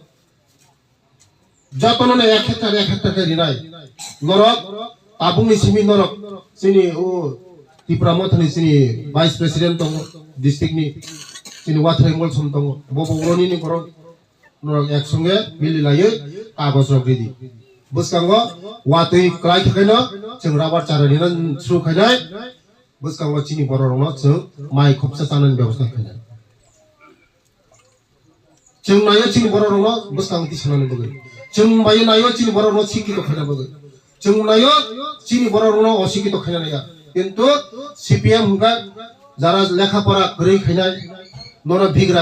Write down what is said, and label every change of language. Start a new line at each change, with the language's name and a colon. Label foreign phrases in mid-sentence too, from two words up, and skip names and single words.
Kok Borok: যতন না এক হেক্টর কে নাই নরক আবুনি সিমি নরক সিনি ও ত্রিপুরা মথনি সিনি ভাইস প্রেসিডেন্ট তং ডিস্ট্রিক্ট নি সিনি ওয়াথরাই মলসম তং ববো ওরনি নি করো নরক একসঙ্গে মিলি লাইয়ে কাগজ রগদি বুঝকাঙ্গো ওয়াতই ক্রাই খাইनो जों राबार चारानि थ्रु खायनाय बुझकांगो चिनि बर रंनो जों माइ खबसा जानायनि बेबस्था खायनाय जों नायो चिनि बर रंनो बुझकांग दिसनानै बगै जों बायो नायो चिनि बर रंनो सिकित खायना बगै जों नायो चिनि बर रंनो असिकित खायनाया किन्तु सीपीएम हुगा जारा लेखा पढ़ा गरै खायनाय नरा बिग्रा